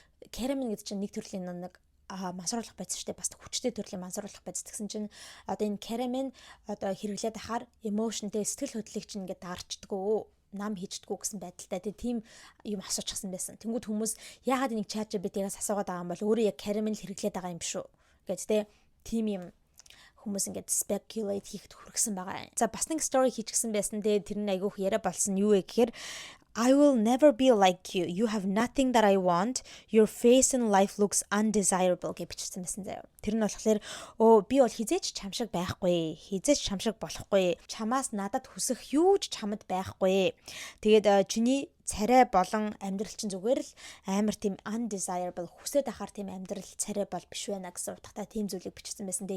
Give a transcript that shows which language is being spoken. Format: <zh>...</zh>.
<mn>Ketamine гэдэг чинь нэг төрлийн нэг мансруулах байц штэ бас хүчтэй төрлийн мансруулах байц гэсэн чинь одоо энэ ketamine одоо хэрэглээд ахаар emotionтэй сэтгэл хөдлөлийг чинь ингээд дарчдгөө нам хийждэггүй гэсэн байдалтай тийм юм асуучихсан байсан. Тэнгүүд хүмүүс яагаад энийг ChatGPT-гээс асуугаад байгаа юм бол өөрөө яг ketamine хэрэглээд байгаа юм биш үү гэж тийм юм хүмүүс ингээд speculate хийхэд хүргэсэн байгаа. За бас нэг story хийчихсэн байсан. Тэгээд тэр нь айгүйх яриа болсон юу вэ гэхээр</mn> <en>I will never be like you. You have nothing that I want. Your face in life looks undesirable</en> <mn>гэж бичсэн байсан заяа. Тэр нь болохоор би бол хизээч чам шиг байхгүй. Хизээч чам шиг болохгүй. Чамаас надад хүсэх юу ч чамд байхгүй. Тэгээд чиний царай болон амьдрал чинь зүгээр л амар тийм undesirable хүсэж ахаар тийм амьдрал царай бол биш байна гэсэн утгатай тийм зүйлийг бичсэн байсан.</mn>